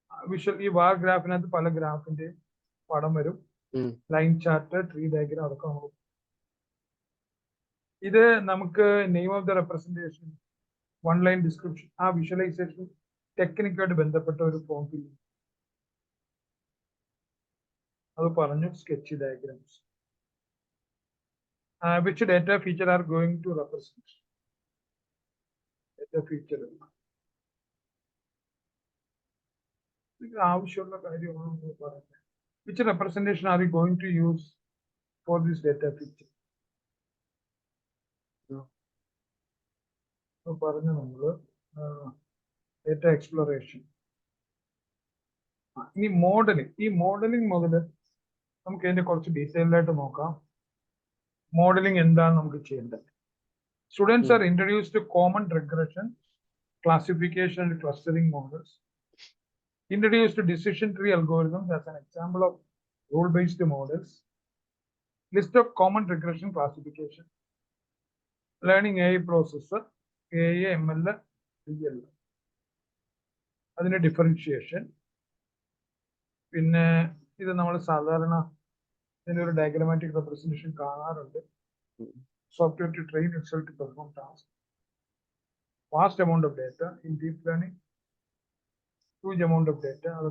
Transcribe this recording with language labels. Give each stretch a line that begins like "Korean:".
Malayalam: Visual ഈ വാർ ഗ്രാഫിനകത്ത് പല ഗ്രാഫിന്റെ പടം വരും, ലൈൻ ചാർട്ട്, ട്രീ ഡയഗ്രാം, അതൊക്കെ നമുക്ക്. ഇത് നമുക്ക് name of the representation, one line description, ആ വിഷ്വലൈസേഷൻ ടെക്നിക്കായിട്ട് ബന്ധപ്പെട്ട ഒരു ഫോം ഫില്ല് അത് പറഞ്ഞു.
English: Sketch diagrams, which data feature are going to represent.
Malayalam: Data feature ആവശ്യമുള്ള കാര്യമാണ് പറയുന്നത്.
English: Which representation are we going to use for this data feature?
Malayalam: പറഞ്ഞു നമ്മള് ഡേറ്റ എക്സ്പ്ലോറേഷൻ. ഇനി മോഡലിംഗ്. ഈ മോഡലിംഗ് മുതൽ നമുക്ക് ഇതിന്റെ കുറച്ച് ഡീറ്റെയിൽഡ് ആയിട്ട് നോക്കാം. മോഡലിംഗ് എന്താണ് നമുക്ക് ചെയ്യേണ്ടത്?
English: Students are introduced to common regression, classification and clustering models. Introduced to decision tree algorithms as an example of rule-based models. List of common regression classification. Learning AI processor, AI, ML, DL.
Malayalam: അതിന്റെ differentiation. പിന്നെ ഇത് നമ്മൾ സാധാരണ ഇതിന്റെ ഒരു diagrammatic representation കാണാറുണ്ട്.
English: Software to train itself to perform tasks. Vast amount of data in deep learning. Huge amount of data.